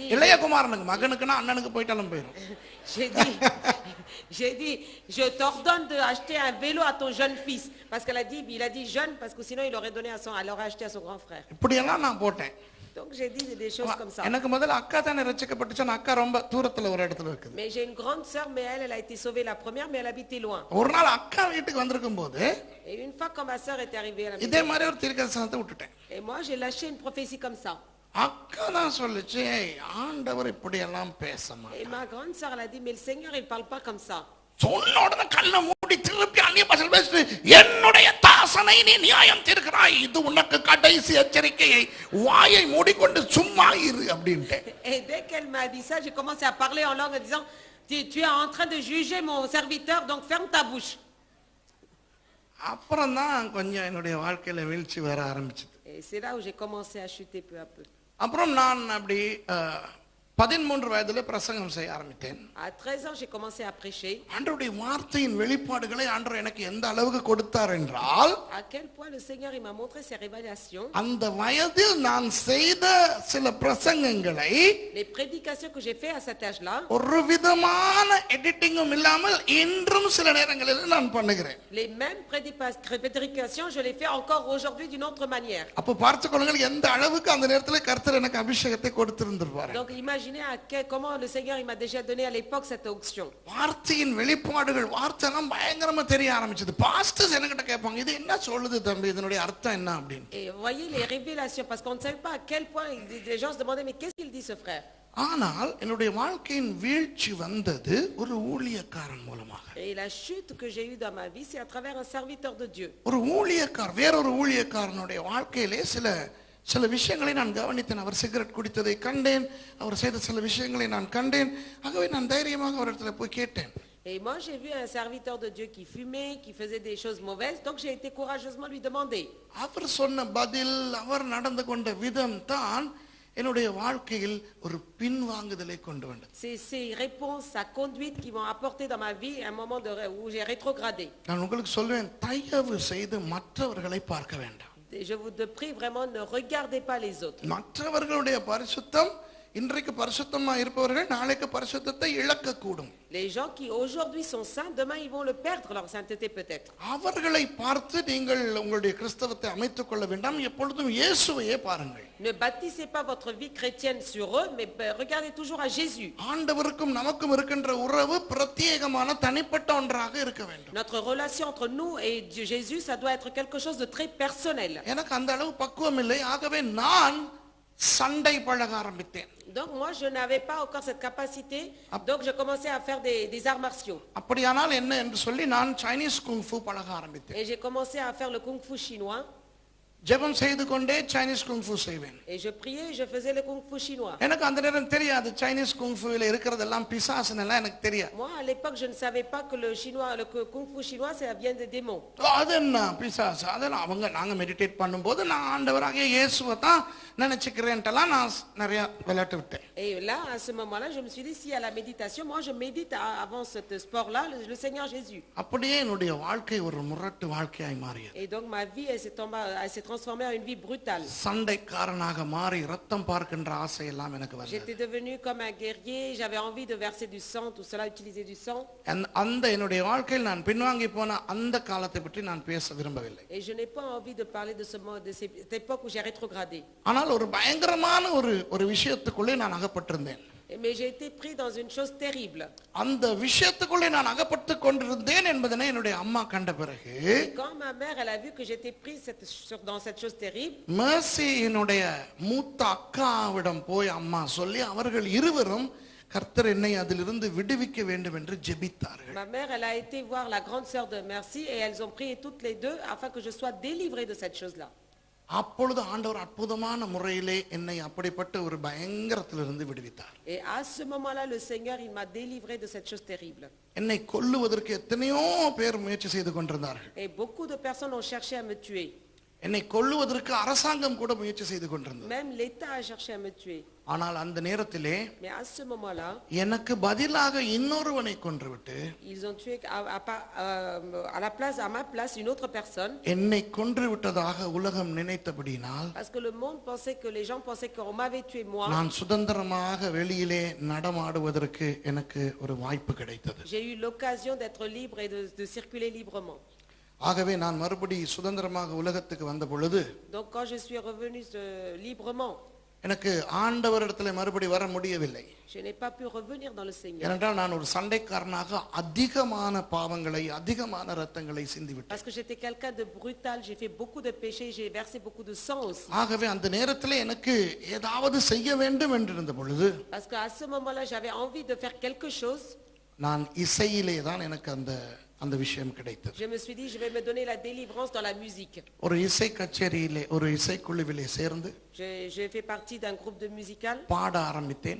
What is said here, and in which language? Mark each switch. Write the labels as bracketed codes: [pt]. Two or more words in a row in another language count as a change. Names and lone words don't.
[ta] இளைய குமாரனுக்கு, மகனுக்குனா அண்ணனுக்கு போயிட்டாலும் போயிடும். [fr] J'ai dit, je t'ordonne d'acheter un vélo à ton jeune fils. Parce qu'il a dit jeune, parce que sinon il aurait acheté à son grand frère. [ta] இப்படியெல்லாம் நான் போட்டேன். [fr] Donc j'ai dit des choses comme ça. [ta] எனக்கு முதல்ல அக்கா தானே ரட்சிக்கப்பட்டுச்சு. அக்கா ரொம்ப தூரத்துல ஒரு இடத்துல இருக்குது. [fr] Mais j'ai une grande sœur, mais elle a été sauvée la première, mais elle habitait loin. [ta] ஒரு நாள் அக்கா வீட்டுக்கு வந்திருக்கும் போது, [fr] et une fois quand ma sœur est arrivée à la maison, [ta] இதே மாதிரி ஒரு தீர்க்கதரிசனத்தை விட்டுட்டேன். [fr] et moi j'ai lâché une prophétie comme ça. [ta] அக்கா தான் சொல்லுச்சு, ஆண்டவர் இப்படி எல்லாம் பேச மாட்டார். [fr] Et ma grande sœur elle a dit, mais le Seigneur il parle pas comme ça. [ta] சொன்ன உடனே கண்ணை மூடி திருப்பி அந்நிய பாஷையில் பேசிட்டு, என்னுடைய தாசனை நீ நியாயம் தீர்க்கிறாய், இது உனக்கு கடைசி எச்சரிக்கையை, வாயை மூடிக்கொண்டு சும்மா இரு அப்படின்ட்டு. [fr] Et dès qu'elle m'a dit ça, j'ai commencé à parler en langue en disant, tu es en train de juger mon serviteur, donc ferme ta bouche. [ta] அப்புறம் தான் கொஞ்சம் என்னுடைய வாழ்க்கையில வீழ்ச்சி வர ஆரம்பிச்சது. [fr] Et c'est là où j'ai commencé à chuter peu à peu. [ta] அப்புறம் நான் அப்படி 13 வயதிலே பிரசங்கம் செய்ய ஆரம்பித்தேன். [fr] À 13 ans, j'ai commencé à prêcher. [ta] ஆண்டவருடைய வார்த்தையின் வெளிப்பாடுகளை ஆண்டவர் எனக்கு எந்த அளவுக்கு கொடுத்தார் என்றால், [fr] À quel point le Seigneur il m'a montré ses révélations. [ta] அந்த வயதில் நான் செய்த சில பிரசங்கங்களை [fr] Les prédications que j'ai fait à cet âge-là. [ta] ஒரு விதமான எடிட்டிங்கும் இல்லாமல் இன்றும் சில நேரங்களில் நான் பண்ணுகிறேன். [fr] Les mêmes prédications, je les fais encore aujourd'hui d'une autre manière. [ta] அப்ப பார்த்துக்கொள்ளுங்கள் எந்த அளவுக்கு அந்த நேரத்தில் கர்த்தர் எனக்கு அபிஷேகத்தை கொடுத்திருந்திருப்பார். [fr] Donc imaginez comment le Seigneur il m'a déjà donné à l'époque cette onction. [ta] வார்த்தையின் வெளிப்பாடுகள் வார்த்தைலாம் பயங்கரமா தெரிய ஆரம்பிச்சது. பாஸ்டர்ஸ் என்கிட்ட கேட்பாங்க, இது என்ன சொல்லுது தம்பி, இதனுடைய அர்த்தம் என்ன அப்படின்னு. [fr] Et voyez les révélations, parce qu'on ne savait pas à quel point les gens se demandaient mais qu'est-ce qu'il dit ce frère. [ta] ஆனால் என்னுடைய வாழ்க்கையின் வீழ்ச்சி வந்தது ஒரு ஊழியக்காரன் மூலமாக. [fr] Et la chute que j'ai eue dans ma vie, c'est à travers un serviteur de Dieu. [ta] ஒரு ஊழியக்காரர், வேறொரு ஊழியக்காரனுடைய வாழ்க்கையிலே சில விஷயங்களை நான் கவனித்தேன். அவர் சிகரெட் குடித்ததை கண்டேன், அவர் செய்த சில விஷயங்களை நான் கண்டேன். ஆகவே நான் தைரியமாக அவரிடத்துல போய் கேட்டேன். [fr] Et moi j'ai vu un serviteur de Dieu qui fumait, qui faisait des choses mauvaises, donc j'ai été courageusement lui demander. [ta] அவர் சொன்ன பதில், அவர் நடந்து கொண்ட விதம் தான் என்னுடைய வாழ்க்கையில் ஒரு பின்வாங்குதலை கொண்டு வந்தது. [fr] C'est ces réponses, sa conduite qui m'ont apporté dans ma vie un moment où j'ai rétrogradé. [ta] நான் உங்களுக்கு சொல்வேன், தயவு செய்து மற்றவர்களை பார்க்க வேண்டாம். [fr] Je vous prie vraiment, ne regardez pas les autres. [ta] மற்றவர்களுடைய பரிசுத்தம், இன்றைக்கு பரிசுத்தமா இருப்பவர்கள் நாளைக்கு பரிசுத்தத்தை இழக்க கூடும். [fr] Les gens qui aujourd'hui sont saints, demain ils vont le perdre leur sainteté peut-être. [ta] அவர்களை பார்த்து நீங்கள் உங்களுடைய கிறிஸ்தவத்தை அமைத்துக் கொள்ள வேண்டாம். எப்பொழுதும் இயேசுவையே பாருங்கள். [fr] Ne bâtissez pas votre vie chrétienne sur eux, mais regardez toujours à Jésus. [ta] ஆண்டவருக்கும் நமக்கும் இருக்கின்ற உறவு பிரத்யேகமான தனிப்பட்ட ஒன்றாக இருக்க வேண்டும். [fr] Notre relation entre nous et Dieu Jésus, ça doit être quelque chose de très personnel. [ta] எனக்கு அந்த அளவு பக்குவம் இல்லை. ஆகவே நான் சண்டை பழக ஆரம்பித்தேன். [fr] Donc moi je n'avais pas encore cette capacité, donc je commençais à faire des arts martiaux. [ta] அப்படியானால் என்ன என்று சொல்லி நான் [en] Chinese kung fu [ta] பழக ஆரம்பித்தேன். [fr] Et j'ai commencé à faire le kung fu chinois. [ta] ஜெபம் செய்து கொண்டே [en] Chinese kung fu [ta] செய்வேன். [fr] Et je priais, je faisais le kung fu chinois. [ta] எனக்கு அந்த நேரம் தெரியாது [en] Chinese kung fu-ல [ta] இருக்கிறதெல்லாம் பிசாசுன்னு எல்லாம் எனக்கு தெரியாது. [fr] Moi à l'époque je ne savais pas que le kung fu chinois ça vient des démons. [ta] அது என்ன பிசாசு, அதெல்லாம் நாங்க மெடிடேட் பண்ணும்போது நான் ஆண்டவராகிய இயேசுவை தான் நினைச்சுக்கிறேன்ட்டெல்லாம் நான் நிறைய விளையாட்டு விட்டேன். [fr] Et là à ce moment-là je me suis dit, si à la méditation, moi je médite avant ce sport-là le Seigneur Jésus. [ta] அப்படியே என்னுடைய வாழ்க்கை ஒரு முரட்டு வாழ்க்கையாய் மாறியது. [fr] Et donc ma vie elle s'est transformée en une vie brutale. [ta] சண்டைக்காரனாக மாறி ரத்தம் பார்க்கின்ற ஆசை எல்லாம் எனக்கு வந்தது. [fr] J'étais devenu comme un guerrier, j'avais envie de verser du sang, tout cela, utiliser du sang. [ta] அந்த என்னுடைய வாழ்க்கையில் நான் பின்வாங்கி போன அந்த காலத்தை பற்றி நான் பேச விரும்பவில்லை. [fr] Et je n'ai pas envie de parler de cette époque où j'ai rétrogradé. [ta] ஆனால் ஒரு பயங்கரமான ஒரு விஷயத்துக்குள்ளே நான் அகப்பட்டிருந்தேன். [fr] Mais j'ai été pris dans une chose terrible. [ta] அந்த விஷயத்துக்குள்ளே நான் அகப்பட்டு கொண்டிருந்தேன் என்பதனை என்னுடைய அம்மா கண்ட பிறகு, [fr] quand ma mère elle a vu que j'étais prise dans cette chose terrible, [ta] மேசியினுடைய மூத்த அக்காவிடம் போய் அம்மா சொல்லி அவர்கள் இருவரும் கர்த்தர் என்னை அதிலிருந்து விடுவிக்க வேண்டும் என்று ஜெபித்தார்கள். [fr] Ma mère elle a été voir la grande sœur de Merci et elles ont prié toutes les deux afin que je sois délivrée de cette chose-là. [ta] அப்பொழுது ஆண்டவர் அற்புதமான முறையிலே என்னை அப்படிப்பட்ட ஒரு பயங்கரத்திலிருந்து விடுவித்தார். [fr] Et à ce moment-là le Seigneur il m'a délivré de cette chose terrible. [ta] என்னை கொல்லுவதற்கு எத்தனையோ பேர் முயற்சி செய்து கொண்டிருந்தார்கள். [fr] Et beaucoup de personnes ont cherché à me tuer. [ta] என்னை கொல்லுவதற்கு அரசாங்கம் கூட முயற்சி செய்து கொண்டிருந்தது. [fr] Même l'État a cherché à me tuer. [ta] ஆனால் அந்த நேரத்திலே [fr] Mais à ce moment-là, [ta] எனக்கு பதிலாக இன்னொருவனை கொன்றுவிட்டு, [fr] ils ont tué à ma place une autre personne. [ta] என்னை கொன்றுவிட்டதாக உலகம் நினைத்தபடியினால், [fr] Parce que le monde pensait, que les gens pensaient qu'on m'avait tué moi. [ta] நான் சுதந்திரமாக வெளியிலே நடமாடுவதற்கு எனக்கு ஒரு வாய்ப்பு கிடைத்தது. [fr] J'ai eu l'occasion d'être libre et de circuler librement. [ta] ஆகவே நான் மறுபடி சுதந்திரமாக உலகத்துக்கு வந்த பொழுது, [fr] Donc quand je suis revenu librement, [ta] எனக்கு ஆண்டவரிடத்தில் மறுபடி வர முடியவில்லை. [fr] je n'ai pas pu revenir dans le Seigneur. [ta] ஏனென்றால் நான் ஒரு சண்டைக்காரனாக அதிகமான பாவங்களை அதிகமான ரத்தங்களை சிந்திவிட்டேன். [fr] Parce que j'étais quelqu'un de brutal, j'ai fait beaucoup de péchés, j'ai versé beaucoup de sang aussi. [ta] ஆகவே அந்த நேரத்தில் எனக்கு ஏதாவது செய்ய வேண்டும் என்றிருந்த பொழுது, [fr] Parce qu'à ce moment-là j'avais envie de faire quelque chose. [ta] நான் இசையிலே தான் எனக்கு அந்த விஷயம் கிடைத்தது. [fr] Je me suis dit, je vais me donner la délivrance dans la musique. [ta] ஒரு இசை கச்சேரியிலே ஒரு இசைக்குழுவிலே சேர்ந்து [fr] J'ai fait partie d'un groupe de musical. [ta] பாட ஆரம்பித்தேன்.